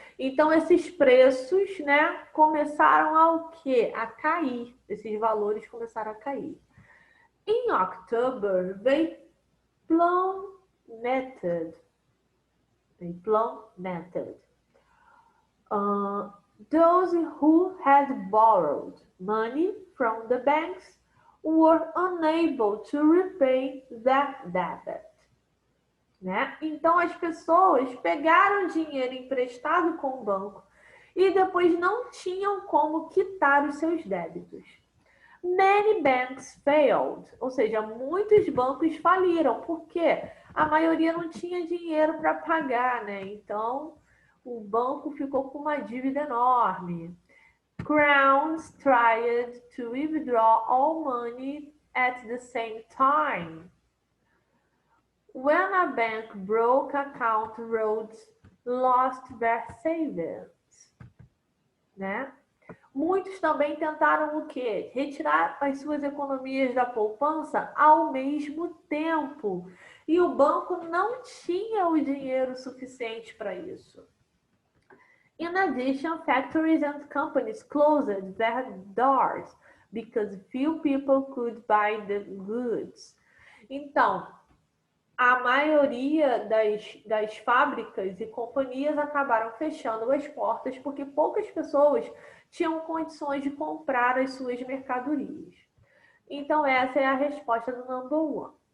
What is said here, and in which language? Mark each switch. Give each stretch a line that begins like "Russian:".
Portuguese: Então esses preços, né, começaram a quê? A cair. Esses valores começaram a cair.
English: In October, they plummeted. They plummeted. Those who had borrowed money from the banks were unable to repay that debt.
Portuguese: Né? Então as pessoas pegaram dinheiro emprestado com o banco e depois não tinham como quitar os seus débitos.
English: Many banks failed,
Portuguese: ou seja, muitos bancos faliram, porque a maioria não tinha dinheiro para pagar, né? Então o banco ficou com uma dívida enorme.
English: Crowns tried to withdraw all money at the same time. When a bank broke, account roads lost their savings,
Portuguese: né? Muitos também tentaram o quê? Retirar as suas economias da poupança ao mesmo tempo. E o banco não tinha o dinheiro suficiente para isso.
English: In addition, factories and companies closed their doors because few people could buy the goods.
Portuguese: Então, a maioria das fábricas e companhias acabaram fechando as portas porque poucas pessoas tinham condições de comprar as suas mercadorias. Então, essa é a resposta do
English: number one.